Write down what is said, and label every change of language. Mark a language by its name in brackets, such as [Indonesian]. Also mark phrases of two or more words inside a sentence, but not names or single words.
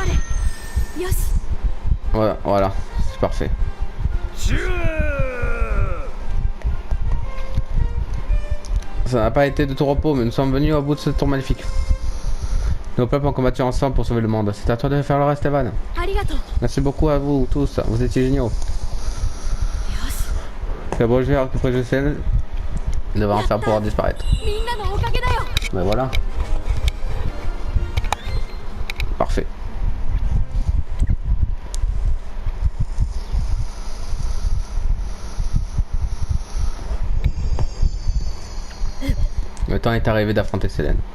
[Japanese] よし。 [French] Voilà, voilà, c'est parfait. Ça n'a pas été de tout repos, mais nous sommes venus au bout de ce tour maléfique. Nos peuples ont combattu ensemble pour sauver le monde. C'est à toi de faire le reste, Evan. [Japanese] ありがとう。 [French] Merci beaucoup à vous tous, vous étiez géniaux. Le beau jeu a récupéré le ciel devant faire pouvoir disparaître. [Japanese] みんなのおかげだよ。 [French] Ben voilà. Parfait. Le temps est arrivé d'affronter Selene.